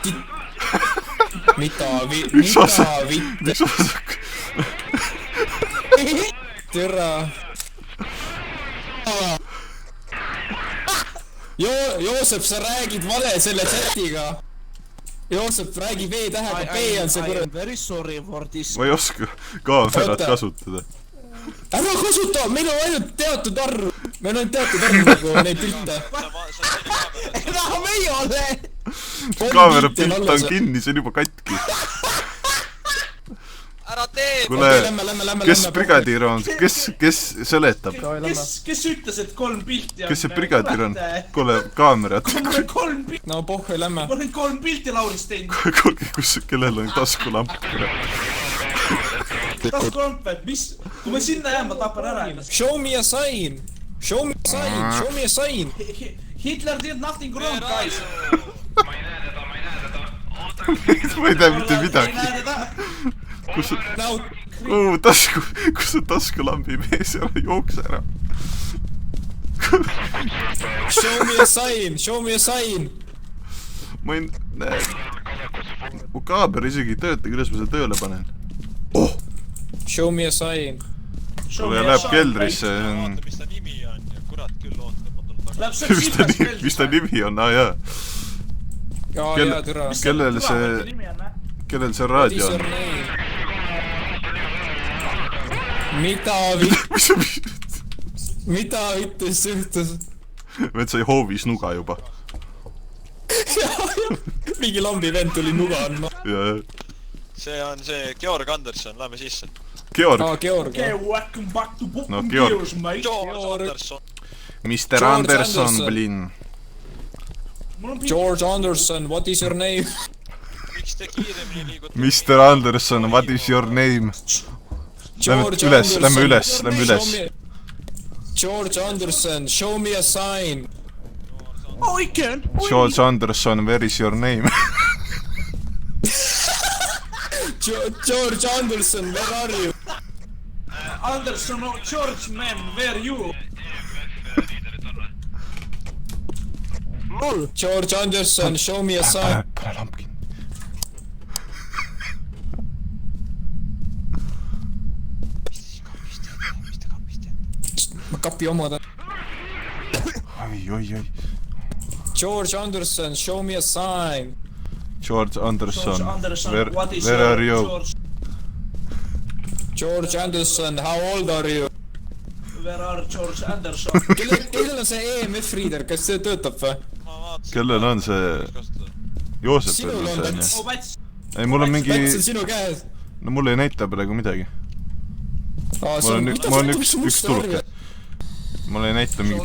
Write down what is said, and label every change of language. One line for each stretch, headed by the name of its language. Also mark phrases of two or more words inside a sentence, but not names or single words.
Estonian: Mida vitte? Türa. Joosep, sa räägid vale selle chatiga. Joosep, räägi V-tähega, B on see kurat.
English: Very sorry for this.
Estonian: Ma ei oska kaamerat kasutada. Ära kasuta, meil on ainult teatud arv. Meil on teatud arv nagu neid pilte. Enam ei ole! Kaamera pilt on kinni, see on juba katki. Ära tee! Kule, kes brigadiir on? Kes seletab? Kes ütles, et 3 pilti on? Kes see brigadiir on? Kule, kaamerat. Mul on 3 pilti. No pohhu, lämme. Mul on 3 pilti Lauris teinud. Kuulge, kellel on taskulamp? Taskulamp, mis? Kui ma sinna jään, ma tapan ära.
English: Show me a sign! Show me a sign! Hitler did nothing wrong, guys.
Estonian: Ma ei tea mitte midagi. Kus on taskulambi mees, ära jookse ära.
English: Show me a sign!
Estonian: Ma ei näe. Mu kaamer isegi ei tööta, kuidas ma selle tööle panen.
English: Show me a sign!
Estonian: Kule, läheb keldrisse. Oota, mis ta nimi on ja kurat küll oota, ma tulen tagasi. Mis ta nimi on? Jaa. Jaa, türa. Kellel see raadio on? Mida vittus juhtus? Vend sai hoovis nuga juba. Mingi lambi vend tuli nuga andma. See on see Georg Anderson, lähme sisse. Georg. Georg.
English: Okay, welcome back to Book No, and Georg. Beers, mate. George Anderson. Mr. Anderson, blin. George Anderson, what is your name?
Estonian: Miks te kiiremini liigute?
English: Mr. Anderson, what is your name?
Estonian: Lähme üles.
English: George Anderson, show me a sign. Oh, I can. George Anderson, where is your name? George Anderson, where are you? Anderson, oh, George, man, where you? George Anderson, show me a sign.
Estonian: Pane lamp kinni. Ma kapi omada. Oi.
English: George Anderson, show me a sign. George Anderson, what is where are you? George Anderson, how old are you? Where are George Anderson?
Estonian: Kellel on see
English: EMF reader,
Estonian: kas see töötab või? Kellel on see... Joosepil Sinul on on see, Päts. Oh, Päts. Ei, mul on mingi... Päts on sinu käes. No mul ei näita praegu midagi. Ma olen üks tuluke. Mul ei näita mingit